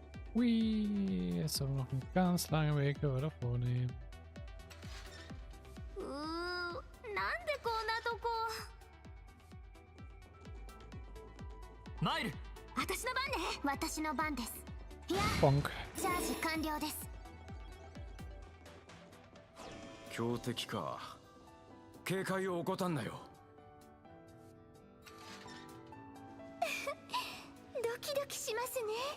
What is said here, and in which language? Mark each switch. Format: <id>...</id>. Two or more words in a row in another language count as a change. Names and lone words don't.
<de>Ui, jetzt haben wir noch einen ganz langen Weg, aber wir da vornehmen.</de> <ja>なんでこんなとこ。マイル。私の番ね。私の番です。いや、 Bonk. チャージ完了です。強敵か。警戒を怠んなよ。ドキドキしますね。</ja>